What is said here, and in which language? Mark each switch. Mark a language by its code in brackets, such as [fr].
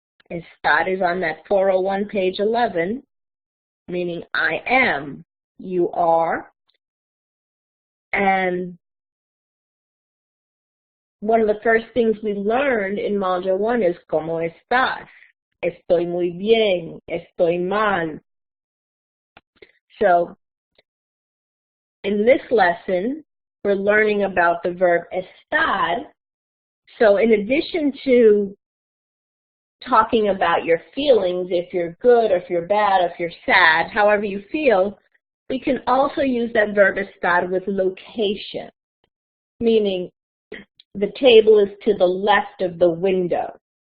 [en] Estar is on that 401 page 11, meaning I am, you are, and one of the first things we learned in Module 1 is [es] ¿Cómo estás? Estoy muy bien, estoy mal. [en] So in this lesson, we're learning about the verb estar. So in addition to talking about your feelings, if you're good, or if you're bad, or if you're sad, however you feel, we can also use that verb estar with location, meaning the table is to the left of the window.